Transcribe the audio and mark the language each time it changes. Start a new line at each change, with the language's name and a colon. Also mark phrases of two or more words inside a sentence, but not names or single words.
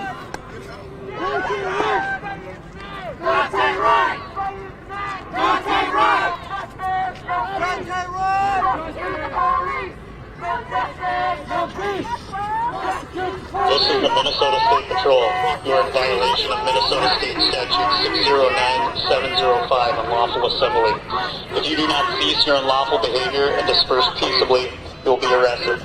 English: Daunte Wright! Daunte Wright! Daunte Wright! Daunte Wright! This is the Minnesota State Patrol. You are in violation of Minnesota State Statute 609705, unlawful assembly. If you do not cease your unlawful behavior and disperse peaceably, you will be arrested.